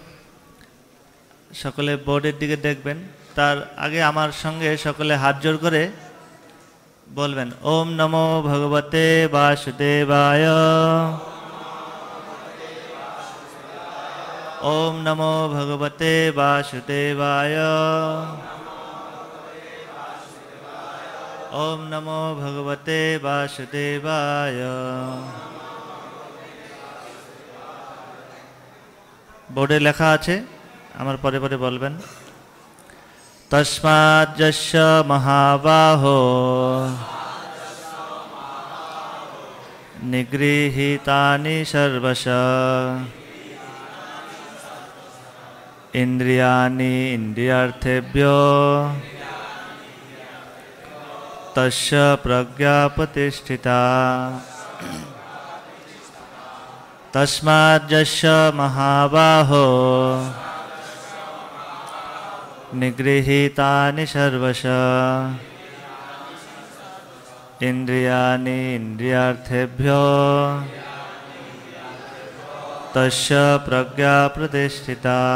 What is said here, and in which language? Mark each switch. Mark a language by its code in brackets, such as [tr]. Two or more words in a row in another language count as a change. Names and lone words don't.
[bn] সকলে বোর্ডের দিকে দেখবেন। তার আগে আমার সঙ্গে সকলে হাত জোড় করে বলবেন [sa] ওম নমো ভগবতে বাসুদেবায়। ওম নমো ভগবতে বাসুদেবায়। ওম নমো ভগবতে বাসুদেবায়। [bn] বোর্ডে লেখা আছে, আমার পরে পরে বলবেন। [sa] তস্মাৎ যস্য মহাবাহো নিগৃহীতানি সর্বশ ইন্দ্রিয়াণি ইন্দ্রিয়ার্থেভ্যো तस्य प्रज्ञा प्रतिष्ठिता तस्माद् यस्य महाबाहो निगृहीतानि सर्वशः इंद्रियाणि इंद्रियार्थेभ्यो तस्य प्रज्ञा प्रतिष्ठिता